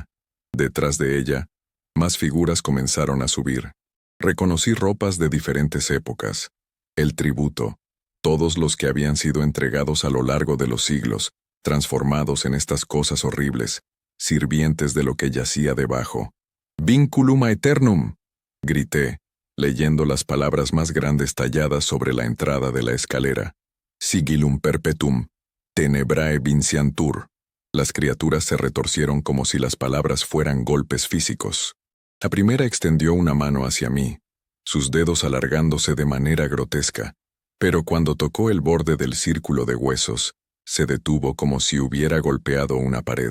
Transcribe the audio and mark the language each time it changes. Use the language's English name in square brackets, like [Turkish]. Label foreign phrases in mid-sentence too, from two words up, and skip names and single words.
[Spanish] Detrás de ella, más figuras comenzaron a subir. Reconocí ropas de diferentes épocas. El tributo, todos los que habían sido entregados a lo largo de los siglos, transformados en estas cosas horribles, sirvientes de lo que yacía debajo. [Latin] «Vinculum aeternum», [Spanish] grité, leyendo las palabras más grandes talladas sobre la entrada de la escalera. [Latin] «Sigillum perpetuum, tenebrae vinciantur». [Spanish] Las criaturas se retorcieron como si las palabras fueran golpes físicos. La primera extendió una mano hacia mí, sus dedos alargándose de manera grotesca, pero cuando tocó el borde del círculo de huesos, se detuvo como si hubiera golpeado una pared.